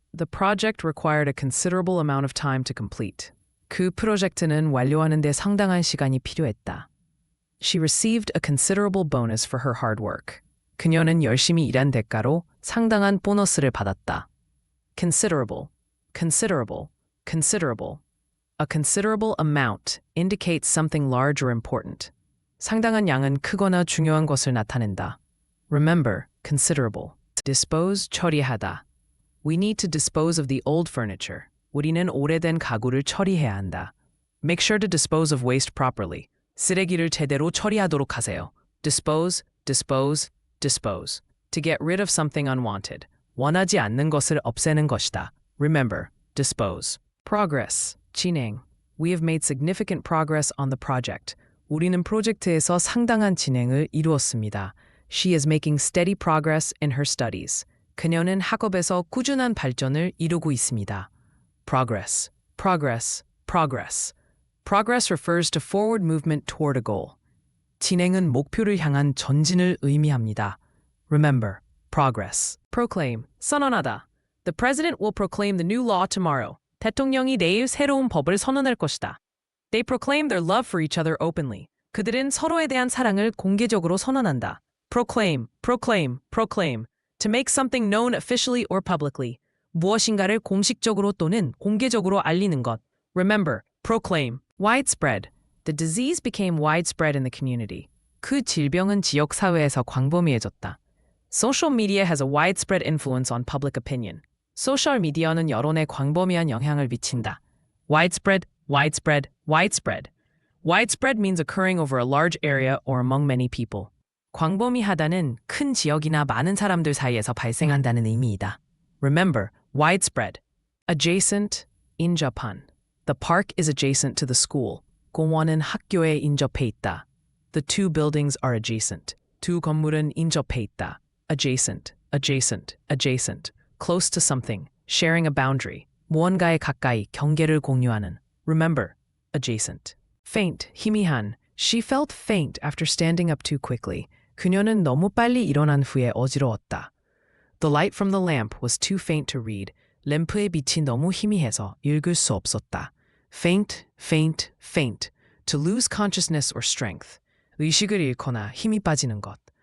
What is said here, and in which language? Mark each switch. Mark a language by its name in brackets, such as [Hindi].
[English] The project required a considerable amount of time to complete. [Korean] 그 프로젝트는 완료하는 데 상당한 시간이 필요했다. [English] She received a considerable bonus for her hard work. [Korean] 그녀는 열심히 일한 대가로 상당한 보너스를 받았다. [English] Considerable, considerable, considerable. A considerable amount indicates something large or important. [Korean] 상당한 양은 크거나 중요한 것을 나타낸다. [English] Remember, considerable. Dispose, 처리하다. We need to dispose of the old furniture. [Korean] 우리는 오래된 가구를 처리해야 한다. [English] Make sure to dispose of waste properly. [Korean] 쓰레기를 제대로 처리하도록 하세요. [English] Dispose, dispose, dispose. To get rid of something unwanted. [Korean] 원하지 않는 것을 없애는 것이다. [English] Remember, dispose. Progress, 진행. We have made significant progress on the project. [Korean] 우리는 프로젝트에서 상당한 진행을 이루었습니다. [English] She is making steady progress in her studies. [Korean] 그녀는 학업에서 꾸준한 발전을 이루고 있습니다. [English] Progress, progress, progress. Progress refers to forward movement toward a goal. [Korean] 진행은 목표를 향한 전진을 의미합니다. [English] Remember, progress. Proclaim, 선언하다. The president will proclaim the new law tomorrow. [Korean] 대통령이 내일 새로운 법을 선언할 것이다. [English] They proclaim their love for each other openly. [Korean] 그들은 서로에 대한 사랑을 공개적으로 선언한다. [English] Proclaim, proclaim, proclaim. To make something known officially or publicly. [Korean] 무엇인가를 공식적으로 또는 공개적으로 알리는 것. [English] Remember, proclaim. Widespread. The disease became widespread in the community. [Korean] 그 질병은 지역 사회에서 광범위해졌다. [English] Social media has a widespread influence on public opinion. [Korean] 소셜 미디어는 여론에 광범위한 영향을 미친다. [English] Widespread, widespread, widespread. Widespread means occurring over a large area or among many people. [Korean] 광범위하다는 큰 지역이나 많은 사람들 사이에서 발생한다는 의미이다. [English] Remember, widespread. Adjacent, 인접한. The park is adjacent to the school. [Korean] 공원은 학교에 인접해 있다. [English] The two buildings are adjacent. [Korean] 두 건물은 인접해 있다. [English] Adjacent, adjacent, adjacent. Close to something, sharing a boundary. [Korean] 무언가에 가까이 경계를 공유하는. [English] Remember, adjacent. Faint, 희미한. She felt faint after standing up too quickly. [Korean] 그녀는 너무 빨리 일어난 후에 어지러웠다. [English] The light from the lamp was too faint to read. [Korean] 램프의 빛이 너무 희미해서 읽을 수 없었다. [English] Faint, faint, faint. To lose consciousness or strength. [Korean] 의식을 잃거나 힘이 빠지는 것.